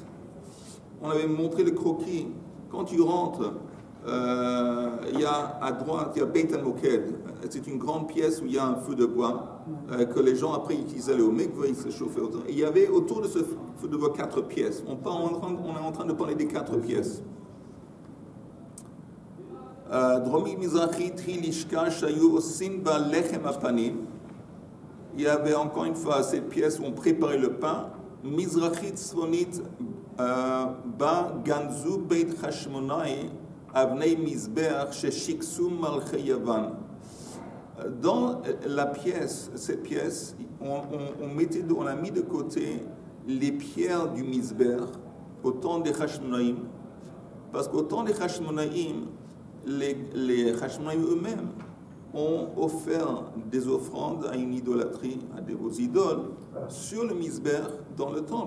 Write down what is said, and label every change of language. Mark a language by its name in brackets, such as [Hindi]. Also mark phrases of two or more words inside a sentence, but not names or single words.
[French] On avait montré le croquis. Quand tu rentres, il y a à droite, il y a Beit HaMoked. C'est une grande pièce où il y a un feu de bois que les gens après utilisaient au mikveh, ils se chauffaient autour. Et il y avait autour de ce feu de bois 4 pièces. On est en train de parler des 4 pièces. [Hebrew] דרומית מזרחית היא לשכה שהיו עושין בה לחם הפנים. [French] Il y avait encore une fois cette pièce où on préparait le pain. [Hebrew] מזרחית צפונית בה גנזו בית חשמונאי אבני מזבח ששיקצום מלכי יון. [French] Dans cette pièce, on a mis de côté les pierres du mizbeach au temps des chashmonaïm, parce qu'au temps des chashmonaïm, les Hashmonaïm eux-mêmes ont offert des offrandes à une idolâtrie, à des idoles, sur le Mizbeach dans le temple.